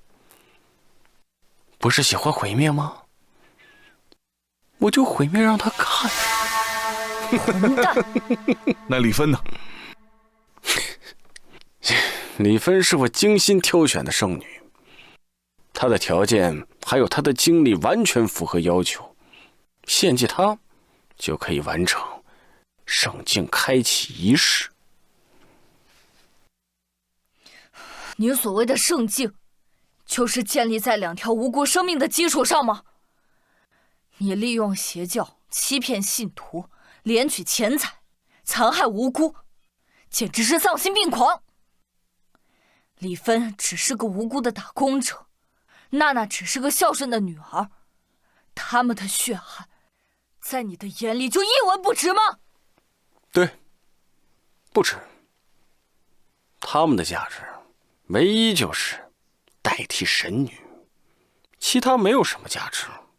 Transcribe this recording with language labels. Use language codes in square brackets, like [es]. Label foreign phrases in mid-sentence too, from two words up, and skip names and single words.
[zh] 不是喜歡毀滅嗎？我就毀滅讓他看。混蛋！那李芬呢？李芬是我精心挑選的聖女，她的條件還有她的經歷完全符合要求，獻祭她就可以完成聖境開啟儀式。你所謂的聖境，就是建立在2條無辜生命的基礎上嗎？你利用邪教欺騙信徒，斂取錢財，殘害無辜，簡直是喪心病狂。李芬只是個無辜的打工者，娜娜只是個孝順的女兒，他們的血汗，在你的眼裡就一文不值嗎？對，不值。他們的價值，唯一就是代替神女，其他沒有什麼價值。